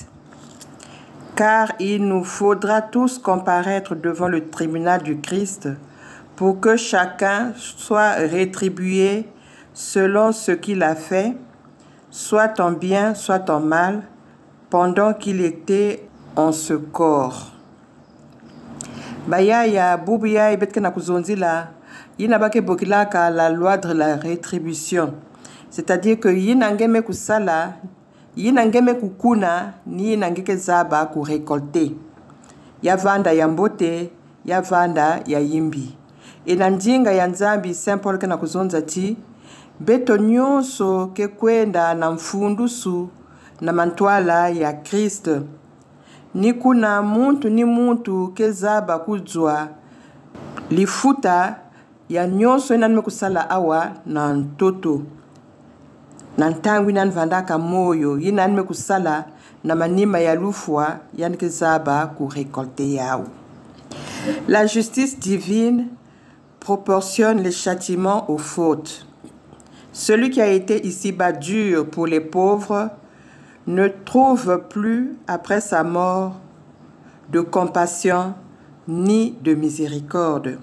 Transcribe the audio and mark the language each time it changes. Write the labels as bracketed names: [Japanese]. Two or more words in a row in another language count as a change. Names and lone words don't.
[French] Car il nous faudra tous comparaître devant le tribunal du Christ pour que chacun soit rétribué selon ce qu'il a fait, soit en bien, soit en mal, pendant qu'il était en ce corps. [Kituba (Democratic Republic of Congo)] Baya ya bubuya ibetke na kuzonzila, yina bake bokilaka [French] la loi de la rétribution. C'est-à-dire que [Kituba (Democratic Republic of Congo)] yina ngeme kusala, yina ngeme kukuna, ni yina ngeke zaba ku récolter. Ya vanda ya mbote, ya vanda ya yimbi. E na njinga ya Nzambi Saint Paul kana kuzonza ti, beto nyonso ke kwenda na mfundusu na mantwala ya Christ. Ni kuna muntu ni muntu ke zaba kujwa lifuta ya nyonso enanime kusala awa na ntoto. Na ntangu inanvandaka moyo inanime kusala na manima ya lufwa yanike zaba ku récolter yao. [French] La justice divine proportionne les châtiments aux fautes. Celui qui a été ici-bas dur pour les pauvres ne trouve plus, après sa mort, de compassion ni de miséricorde.